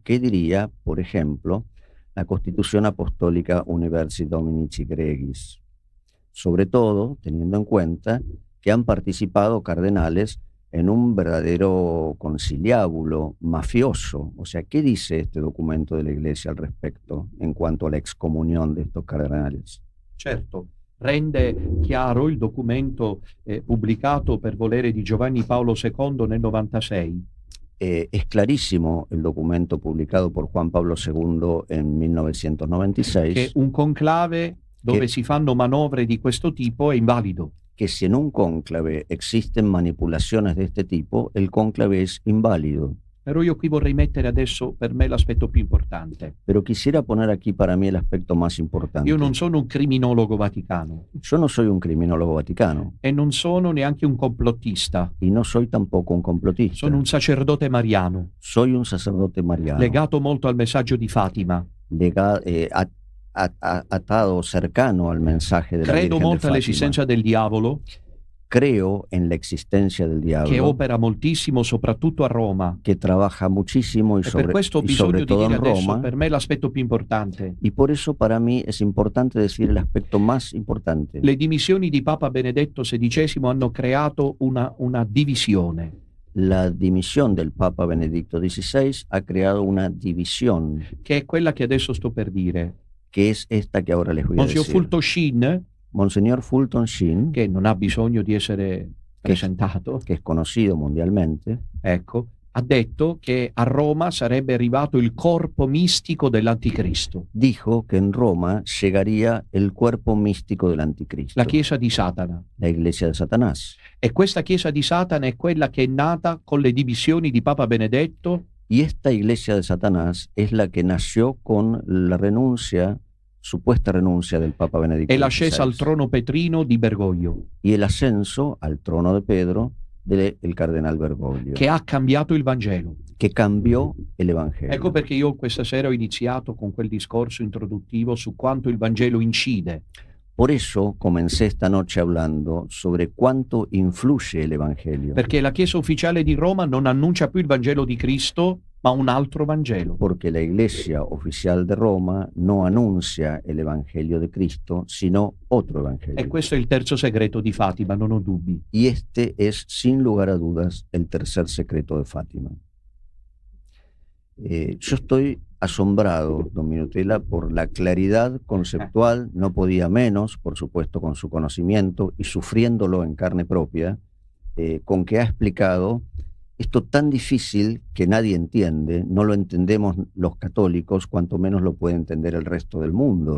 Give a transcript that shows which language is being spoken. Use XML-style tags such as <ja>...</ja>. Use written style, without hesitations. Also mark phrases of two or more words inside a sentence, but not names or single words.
<es>¿Qué diría, por ejemplo, la Constitución Apostólica Universi Dominici Gregis? Sobre todo teniendo en cuenta que han participado cardenales en un verdadero conciliábulo mafioso. O sea, ¿qué dice este documento de la Iglesia al respecto en cuanto a la excomunión de estos cardenales?</es> <it>Certo, rende chiaro il documento pubblicato per volere di Giovanni Paolo II nel 96.</it> <es>Es clarísimo el documento publicado por Juan Pablo II en 1996.</es> <it>Che un conclave dove si fanno manovre di questo tipo è invalido.</it> <es>Que si en un cónclave existen manipulaciones de este tipo, el cónclave es inválido.</es> <it>Però io qui vorrei mettere adesso per me l'aspetto più importante.</it> <es>Pero quisiera poner aquí para mí el aspecto más importante.</es> <it>Io non sono un criminologo vaticano.</it> <es>Yo no soy un criminólogo vaticano.</es> <it>E non sono neanche un complottista.</it> <es>Y no soy tampoco un complotista.</es> <it>Sono un sacerdote mariano.</it> <es>Soy un sacerdote mariano.</es> <it>Legato molto al messaggio di Fatima.</it> <es>Atado, cercano al mensaje de la Virgen de Fátima.</es> <it>Credo molto all'esistenza del diavolo.</it> <es>Creo en la existencia del diablo.</es> <it>Che opera moltissimo soprattutto a Roma.</it> <es>Que trabaja muchísimo y sobre todo en Roma.</es> <it>Per me l'aspetto più importante.</it> <es>Y por eso para mí es importante decir el aspecto más importante.</es> <it>Le dimissioni di Papa Benedetto XVI hanno creato una divisione.</it> <es>La dimisión del Papa Benedicto XVI ha creado una división.</es> <it>Che è quella che adesso sto per dire.</it> <es>Que es esta que ahora les voy a decir. Monseñor Fulton Sheen,</es> <it>che non ha bisogno di essere presentato, che è conosciuto mondialmente, ecco, ha detto che a Roma sarebbe arrivato il corpo mistico dell'anticristo.</it> <es>Dijo que en Roma llegaría el cuerpo místico del anticristo.</es> <it>La chiesa di Satana.</it> <es>La iglesia de Satanás.</es> <it>E questa chiesa di Satana è quella che è nata con le dimissioni di Papa Benedetto.</it> <es>Y esta iglesia de Satanás es la que nació con la renuncia, supuesta renuncia del Papa Benedicto XVI.</es> <it>E l'ascesa al trono petrino di Bergoglio.</it> <es>Y el ascenso al trono de Pedro del cardenal Bergoglio.</es> <it>Che ha cambiato il Vangelo. Che cambiò</it> <es>el Evangelio.</es> <it>Ecco perché io questa sera ho iniziato con quel discorso introduttivo su quanto il Vangelo incide.</it> <es>Por eso comencé esta noche hablando sobre cuánto influye el Evangelio.</es> <it>Perché la Chiesa ufficiale di Roma non annuncia più il Vangelo di Cristo, ma un altro Vangelo.</it> <es>Porque la Iglesia oficial de Roma no anuncia el Evangelio de Cristo, sino otro Evangelio.</es> <it>E questo è il terzo segreto di Fatima, non ho dubbi.</it> <es>Y este es, sin lugar a dudas, el tercer secreto de Fátima. Yo estoy asombrado, don Minutella, por la claridad conceptual, no podía menos, por supuesto, con su conocimiento y sufriéndolo en carne propia, con que ha explicado esto tan difícil que nadie entiende, no lo entendemos los católicos, cuanto menos lo puede entender el resto del mundo.</es>